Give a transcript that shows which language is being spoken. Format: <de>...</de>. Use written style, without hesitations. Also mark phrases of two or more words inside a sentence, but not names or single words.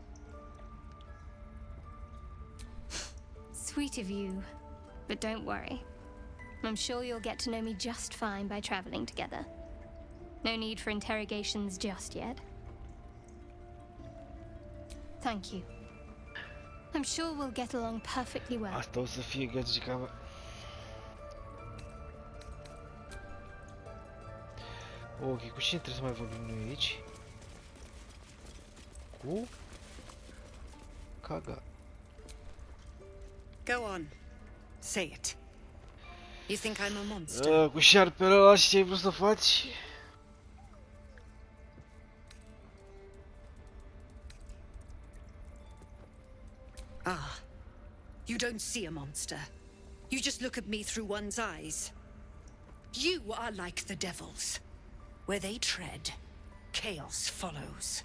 <en>Sweet of you, but don't worry. I'm sure you'll get to know me just fine by traveling together. No need for interrogations just yet. Thank you. I'm sure we'll get along perfectly well.</en> <ro>Asta o să fie gagica mea. Ok, cu cine trebuie să mai vorbim noi aici? Cu? Kaga.</ro> <en>Go on. Say it. You think I'm a monster?</en> <ro>Cu șarpele ăla și ce ai vrut să faci?</ro> <en>Ah, you don't see a monster. You just look at me through one's eyes. You are like the devils. Where they tread, chaos follows.</en>